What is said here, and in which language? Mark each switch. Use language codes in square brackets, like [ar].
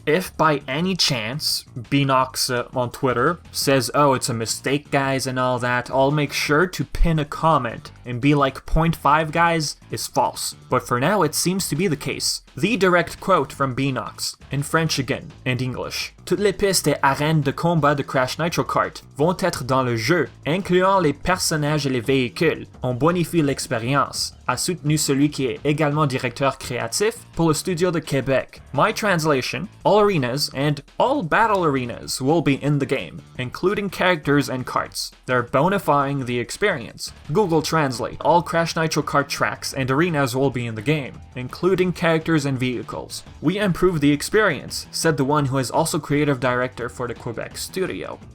[en] If by any chance Beanox on Twitter says, oh, it's a mistake guys and all that, I'll make sure to pin a comment and be like 0.5 guys is false. But for now it seems to be the case. The direct quote from Beanox, in French again, and English. [fr] Toutes les pistes et arènes de combat de Crash Nitro Kart vont être dans le jeu, incluant les personnages et les véhicules. On bonifie l'expérience, a soutenu celui qui est également directeur créatif pour le studio de Québec. [en] My translation, all arenas and all battle arenas will be in the game, including characters and karts. They're bonifying the experience. Google Translate, all Crash Nitro Kart tracks and arenas will be in the game, including characters and vehicles. We improve the experience, said the one who is also creative director for the Quebec studio.